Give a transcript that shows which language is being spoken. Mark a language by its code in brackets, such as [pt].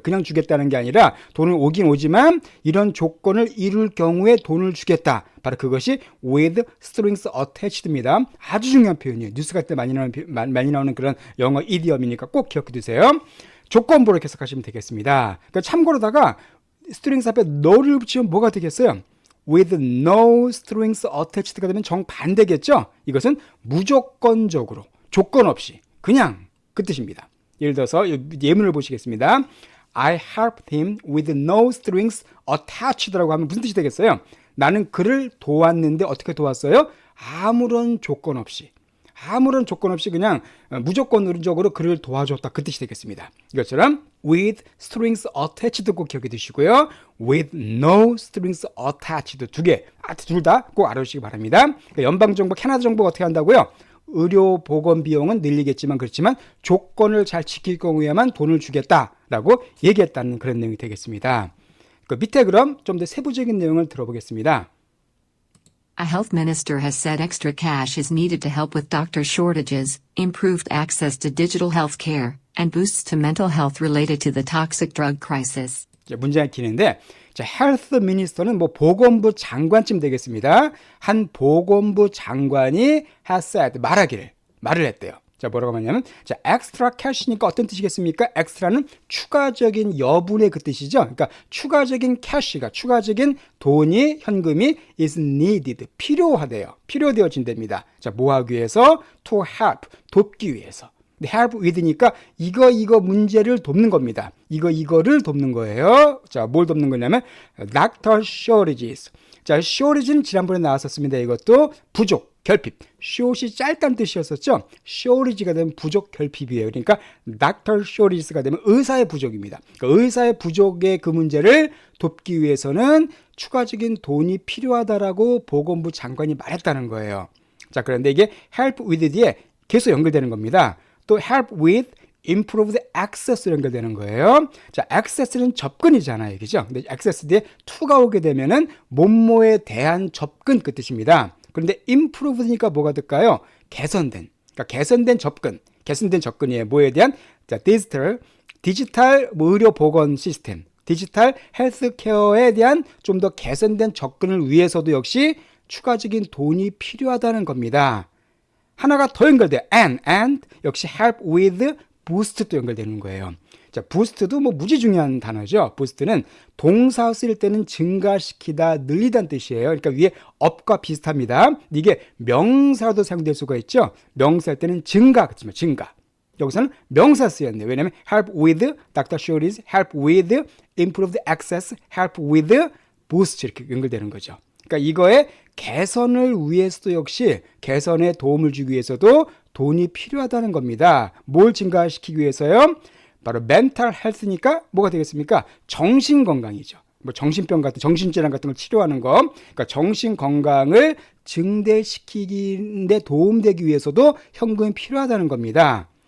[ko] 그냥 주겠다는 게 아니라 돈을 오긴 오지만 이런 조건을 이룰 경우에 돈을 주겠다. 바로 그것이 with strings attached입니다. 아주 중요한 표현이에요. 뉴스 같을 때 많이 나오는 그런 영어 이디엄이니까 꼭 기억해 두세요. 조건부로 해석하시면 되겠습니다. 그러니까 참고로다가 strings 앞에 no를 붙이면 뭐가 되겠어요? with no strings attached가 되면 정반대겠죠? 이것은 무조건적으로, 조건 없이, 그냥 그 뜻입니다. 예를 들어서 예문을 보시겠습니다. [en] I helped him with no strings attached [ko] 라고 하면 무슨 뜻이 되겠어요? 나는 그를 도왔는데 어떻게 도왔어요? 아무런 조건 없이 그냥 무조건적으로 그를 도와줬다. 그 뜻이 되겠습니다. 이것처럼 with strings attached 꼭 기억해 두시고요. with no strings attached 두 개, 둘 다 꼭 알아주시기 바랍니다. 그러니까 연방정부, 캐나다 정부가 어떻게 한다고요? 의료 보건 비용은 늘리겠지만 그렇지만 조건을 잘 지킬 경우에만 돈을 주겠다라고 얘기했다는 그런 내용이 되겠습니다. 그 밑에 그럼 좀 더 세부적인 내용을 들어보겠습니다. [en] A health minister has said extra cash is needed to help with doctor shortages, improved access to digital health care, and boosts to mental health related to the toxic drug crisis. [ko] 문제가 있는데 헬스 미니스터는 보건부 장관쯤 되겠습니다. 한 보건부 장관이 has said, 말을 했대요. 자, 뭐라고 하냐면 extra cash니까 어떤 뜻이겠습니까? extra는 추가적인 여분의 그 뜻이죠. 그러니까 추가적인 cash가, 추가적인 돈이, 현금이 is needed, 필요하대요. 필요되어진답니다. 자, 뭐 하기 위해서? to help, 돕기 위해서. 근데 help with니까 이거 문제를 돕는 겁니다. 이거를 돕는 거예요. 자, 뭘 돕는 거냐면 doctor shortages. 자, shortage는 지난번에 나왔었습니다. 이것도 부족, 결핍. short이 짧다는 뜻이었었죠. shortage가 되면 부족, 결핍이에요. 그러니까 doctor shortages가 되면 의사의 부족입니다. 그러니까 의사의 부족의 그 문제를 돕기 위해서는 추가적인 돈이 필요하다라고 보건부 장관이 말했다는 거예요. 자, 그런데 이게 help with 뒤에 계속 연결되는 겁니다. 또 help with improved access 연결되는 거예요. 자, access는 접근이잖아요. 그죠? 근데 access 뒤에 to가 오게 되면은 뭐뭐에 대한 접근 그 뜻입니다. 그런데 improved니까 뭐가 될까요? 개선된. 그러니까 개선된 접근. 개선된 접근이에요. 뭐에 대한? 자, 디지털 의료 보건 시스템. 디지털 헬스케어에 대한 좀 더 개선된 접근을 위해서도 역시 추가적인 돈이 필요하다는 겁니다. 하나가 더 연결돼요. and 역시 help with boost 또 연결되는 거예요. 자, boost도 뭐 무지 중요한 단어죠. boost는 동사 쓸 때는 증가시키다, 늘리다는 뜻이에요. 그러니까 위에 up과 비슷합니다. 이게 명사로도 사용될 수가 있죠. 명사할 때는 증가, 그렇지만 증가. 여기서는 명사 쓰였네요. 왜냐하면 help with, Dr. Shorty's help with, improved access, help with, boost 이렇게 연결되는 거죠. 그러니까 이거의 개선을 위해서도 역시 개선에 도움을 주기 위해서도 돈이 필요하다는 겁니다. 뭘 증가시키기 위해서요? 바로 mental health니까 뭐가 되겠습니까? 정신 건강이죠. 뭐 정신병 같은 정신질환 같은 걸 치료하는 거. 그러니까 정신 건강을 증대시키는데 도움되기 위해서도 현금이 필요하다는 겁니다.